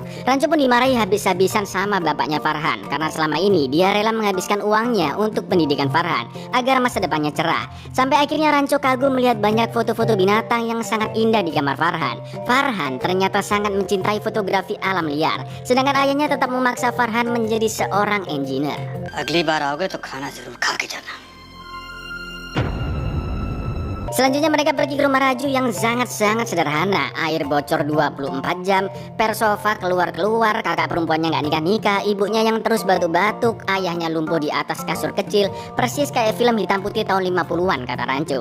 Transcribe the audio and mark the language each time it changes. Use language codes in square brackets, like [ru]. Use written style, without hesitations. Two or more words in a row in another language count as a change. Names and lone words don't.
[id] Rancho pun dimarahi habis-habisan sama bapaknya Farhan karena selama ini dia rela menghabiskan uangnya untuk pendidikan Farhan agar masa depannya cerah. Sampai akhirnya Rancho kagum melihat banyak foto-foto binatang yang sangat indah di kamar Farhan. Farhan ternyata sangat mencintai fotografi alam liar, sedangkan ayahnya tetap memaksa Farhan menjadi seorang engineer. [hi] अगली बार आओगे तो खाना जरूर खा के जाना। [id] Selanjutnya mereka pergi ke rumah Raju yang sangat-sangat sederhana. Air bocor 24 jam, per sofa keluar-keluar, kakak perempuannya nggak nikah-nikah, ibunya yang terus batuk-batuk, ayahnya lumpuh di atas kasur kecil, persis kayak film hitam putih tahun 50-an kata Rancho.